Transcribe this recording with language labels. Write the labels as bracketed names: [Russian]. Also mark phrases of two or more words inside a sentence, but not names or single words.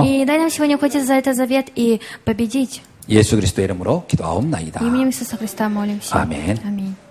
[Russian] И дай нам сегодня ухватиться за этот завет и победить. [Korean] 예수 그리스도의 이름으로 기도하옵나이다. [Russian] Именем Иисуса Христа молимся. [Korean] 아멘. [Russian] Аминь.